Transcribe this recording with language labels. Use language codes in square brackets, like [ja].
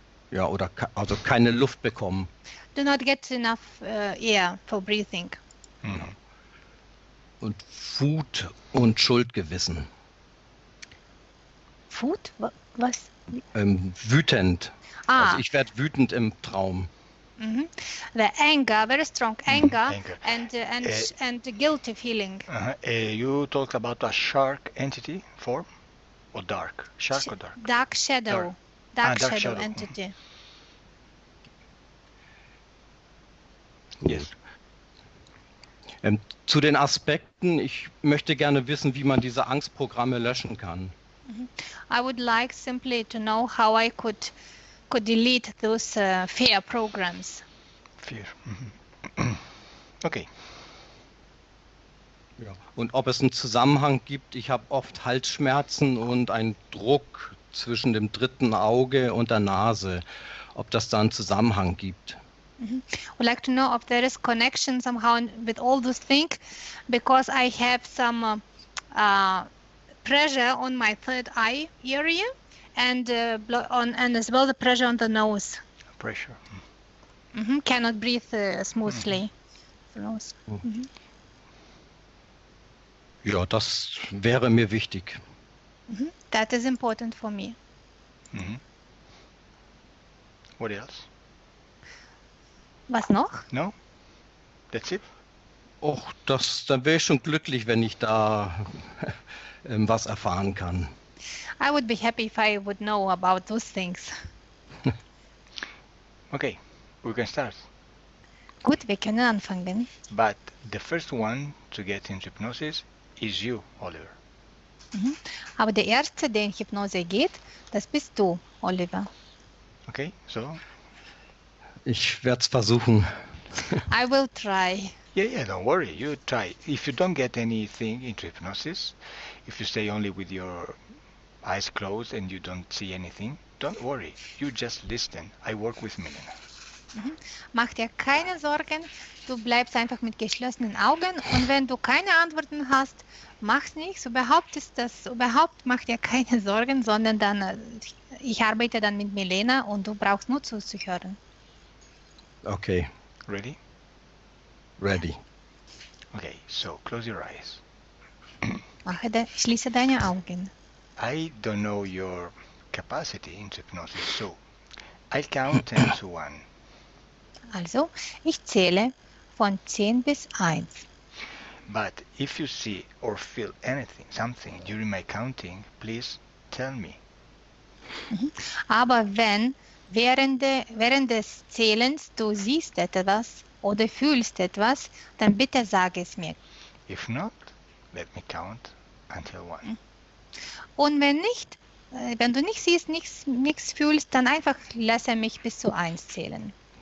[de] ja, oder also keine Luft bekommen. [en] do not get enough air for breathing. [de] Und Wut und Schuldgewissen. Food? Was? Wütend. Ah. Also ich werde wütend im Traum. [en] The anger, very strong anger, anger. and the guilty feeling. You talked about a shark entity form or dark? Shark or dark? Dark shadow. Dark shadow entity. Yes. [de] Zu den Aspekten, ich möchte gerne wissen, wie man diese Angstprogramme löschen kann. [en] I would like simply to know how I could delete those fear programs. Fear. Okay. [de] Ja. Und ob es einen Zusammenhang gibt, ich habe oft Halsschmerzen und einen Druck zwischen dem dritten Auge und der Nase, ob das da einen Zusammenhang gibt. [en] Would like to know if there is connection somehow with all those things, because I have some pressure on my third eye area and as well the pressure on the nose. Pressure. Cannot breathe smoothly. [de] Ja, das wäre mir wichtig. [en] That is important for me. What else? [de] Was noch? [en] No? That's it? [de] Och, dann wäre ich schon glücklich, wenn ich da was erfahren kann. [en] I would be happy if I would know about those things. Okay, we can start. [de] Gut, wir können anfangen. [en] But the first one to get into hypnosis is you, Oliver. [de] Aber der Erste, der in Hypnose geht, das bist du, Oliver. [en] Okay, so? [de] Ich werde es versuchen. [en] I will try. Yeah, don't worry, you try. If you don't get anything into hypnosis, if you stay only with your eyes closed and you don't see anything, don't worry, you just listen. I work with Milena. [de] Mach dir keine Sorgen, du bleibst einfach mit geschlossenen Augen und wenn du keine Antworten hast, mach's nichts, überhaupt mach dir keine Sorgen, sondern dann, ich arbeite dann mit Milena und du brauchst nur zuzuhören. [en] Okay. Ready? Ready. Okay, so close your eyes. [de] Schließe deine Augen. [en] I don't know your capacity into hypnosis, so I'll count 10 to 1. [de] Also, ich zähle von 10 bis 1. [en] But if you see or feel something during my counting, please tell me. [de] Aber wenn während des Zählens du siehst etwas oder fühlst etwas, dann bitte sag es mir. [en] If not, let me count until 1. [de] Und wenn du nicht siehst, nichts fühlst, dann einfach lasse mich bis zu 1 zählen.